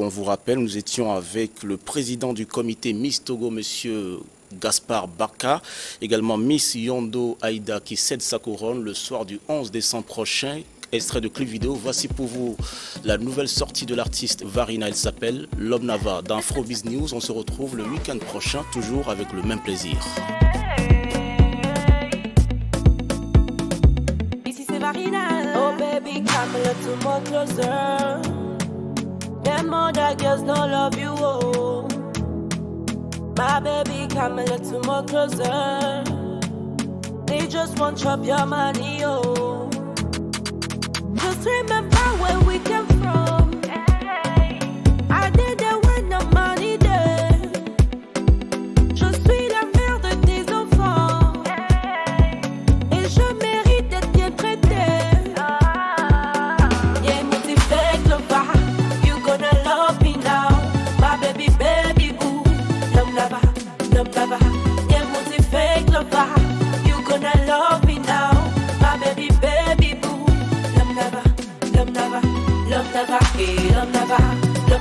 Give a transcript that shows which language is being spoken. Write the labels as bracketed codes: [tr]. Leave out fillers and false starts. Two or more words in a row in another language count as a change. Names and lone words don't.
[fr] On vous rappelle, nous étions avec le président du comité Miss Togo, monsieur Gaspard Barka, également Miss Yondo Aïda qui cède sa couronne le soir du 11 décembre prochain extrait de clip vidéo. Voici pour vous la nouvelle sortie de l'artiste Varina, elle s'appelle L'Homme Nava. Dans Afrobiz News, on se retrouve le week-end prochain, toujours avec le même plaisir. Ici c'est Varina. [en] Oh baby, come a little more closer. Them other girls don't love you, oh. My baby, come a little more closer. They just want chop your money, oh. Just remember where we came from. I did it when the money there. [fr] Je suis la mère de tes enfants. Et je mérite d'être bien traitée. [en] Yeah, me fake lover. You gonna love me now. My baby, baby boo. [fr] L'homme là-bas, l'homme là-bas. [en] Yeah, me fake lover. You gonna love me now. My baby, baby boo. [fr] L'homme là-bas, l'homme là-bas, l'homme là-bas, et l'homme là-bas.